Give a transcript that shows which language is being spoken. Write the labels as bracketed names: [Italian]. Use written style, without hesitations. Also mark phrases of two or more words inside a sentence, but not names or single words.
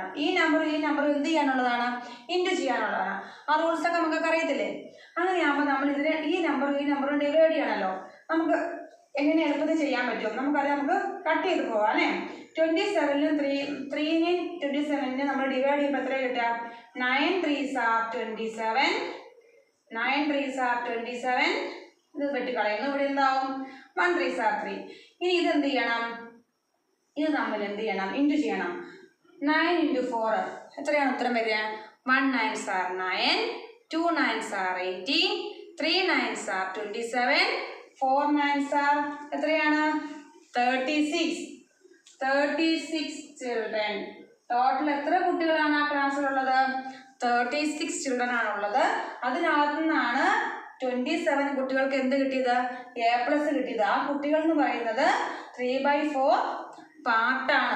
[Malayalam] ഈ നമ്പറും എന്ത് ചെയ്യാനുള്ളതാണ്? ഇൻറ്റു ചെയ്യാനുള്ളതാണ്. ആ റൂൾസ് ഒക്കെ നമുക്കൊക്കെ അറിയത്തില്ലേ? അങ്ങനെയാകുമ്പോൾ നമ്മൾ ഇതിനെ ഈ നമ്പറും ഡിവൈഡ് ചെയ്യണമല്ലോ. നമുക്ക് എങ്ങനെ എളുപ്പത്തിൽ ചെയ്യാൻ പറ്റും? നമുക്കറിയാം, നമുക്ക് കട്ട് ചെയ്ത് പോവാം അല്ലേ? 27ലും 3 നമ്മൾ ഡിവൈഡ് ചെയ്യുമ്പോൾ എത്ര കിട്ടുക? [English] 9 3s are 27. 9 3s are 27. [Malayalam] ഇത് വെട്ടിക്കളയുന്നു. ഇവിടെ എന്താവും? [English] 1 3s are 3. [Malayalam] ഇനി ഇതെന്ത് ചെയ്യണം? ഇത് നമ്മൾ എന്ത് ചെയ്യണം? ഇൻറ്റു ചെയ്യണം. [English] 9 × 4 [Malayalam] എത്രയാണ് ഉത്തരം വരിക? [English] 1 9s are 9, 2 9s are 18, 3 9s are 27, 4 9s are എത്രയാണ്? 36 ചിൽഡ്രൻ. [Malayalam] ടോട്ടൽ എത്ര കുട്ടികളാണ് ആ ക്ലാസ്സിലുള്ളത്? 36 ചിൽഡ്രൻ ആണുള്ളത്. അതിനകത്തു നിന്നാണ് 27 കുട്ടികൾക്ക് എന്ത് കിട്ടിയത്? A+ കിട്ടിയത്. ആ കുട്ടികൾ എന്ന് പറയുന്നത് 3/4 പാർട്ടാണ്.